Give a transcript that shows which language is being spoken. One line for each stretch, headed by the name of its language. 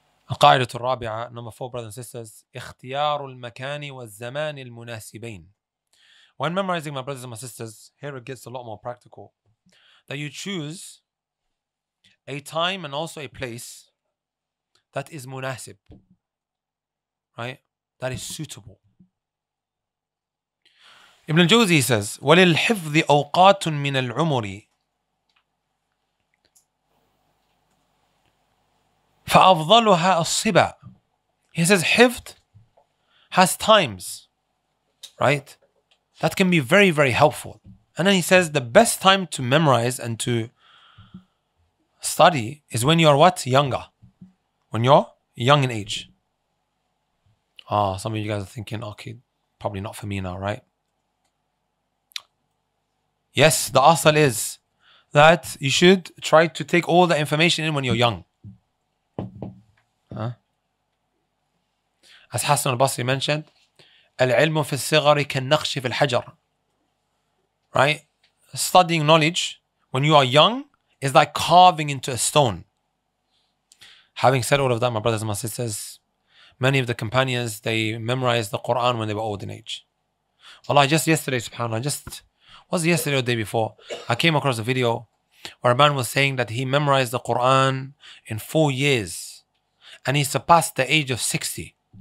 Arabic: القاعدة الرابعة,
English: number 4, brothers and sisters,
Arabic: اختيار المكان والزمان المناسبين.
English: When memorizing, my brothers and my sisters, here it gets a lot more practical. That you choose a time and also a place that is munasib, right? That is suitable. Ibn al-Jawzi says,
Arabic: وَلِلْحِفْظِ أَوْقَاتٌ مِّنَ الْعُمُرِ فَأَفْضَلُهَا الصِّبَى.
English: He says hifd has times, right? That can be very, very helpful. And then he says the best time to memorize and to study is when you're what? Younger. When you're young in age. Some of you guys are thinking, okay, probably not for me now, right? Yes, the asal is that you should try to take all the information in when you're young. As Hassan al-Basri mentioned,
Arabic: العلم في الصغر كالنقش في الحجر.
English: Right? Studying knowledge when you are young is like carving into a stone. Having said all of that, my brothers and my sisters, many of the companions, they memorized the Quran when they were old in age. Wallah, just yesterday, subhanAllah, was it yesterday or the day before, I came across a video where a man was saying that he memorized the Quran in 4 years and he surpassed the age of 60.